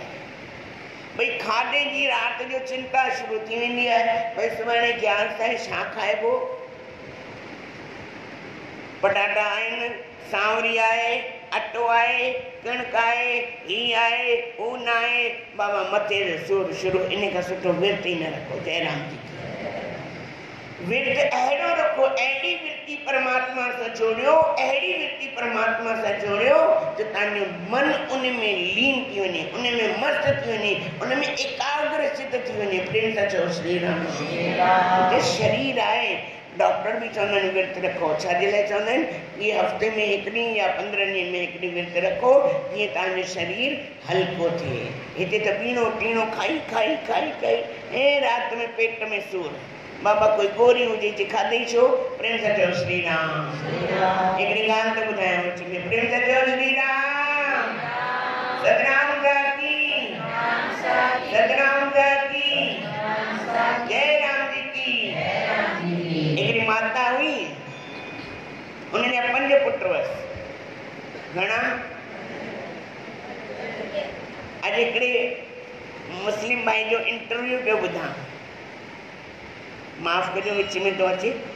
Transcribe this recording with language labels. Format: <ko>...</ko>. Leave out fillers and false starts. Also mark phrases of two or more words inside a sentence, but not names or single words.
<sd>भई खाधे जी राति जो चिंता शुरू थी वेंदी आहे, भई सुभाणे ग्यारस आहे, छा खाइबो? पटाटा आहिनि, सांवरी आहे, अटो आहे, कणिक आहे, ही आहे, हू न आहे। बाबा मथे सूर शुरू, इन खां सुठो विर्त ई न रखो। जय राम जी। विर्त अहिड़ो अहिड़ी वृत्ति परमात्मा सां जोड़ियो, अहिड़ी वृत्ति परमात्मा सां जोड़ियो जो तव्हांजो मन उन में लीन थी वञे, उन में मस्त थी वञे, उन में एकाग्र चित थी वञे। प्रेम सां चओ श्री राम। जो शरीर आहे, डॉक्टर भी चवंदा आहिनि विर्त रखो। छाजे लाइ चवंदा आहिनि? ये हफ़्ते में हिकु ॾींहुं या 15 ॾींहंनि में हिकु ॾींहुं विर्त रखो, जीअं तव्हांजो शरीर हल्को थिए। हिते त पीणो टीणो खाई खाई खाई खाई ऐं राति में पेट में सूर। बाबा कोई गोरी हुजे ची खाधई छो? प्रेम सां चओ श्री राम। हिकिड़ी ॻाल्हि त ॿुधायांव विच में, प्रेम सां चओ श्री राम। सतनाम साखी, सतनाम साखी, जय राम जी की। हिकिड़ी माता हुई, उनजा 5 पुट हुअसि। घणा? अॼु हिकिड़े मुस्लिम भाई जो इंटरव्यू पियो ॿुधां, माफ़ कजो विच में तो अचे।</sd>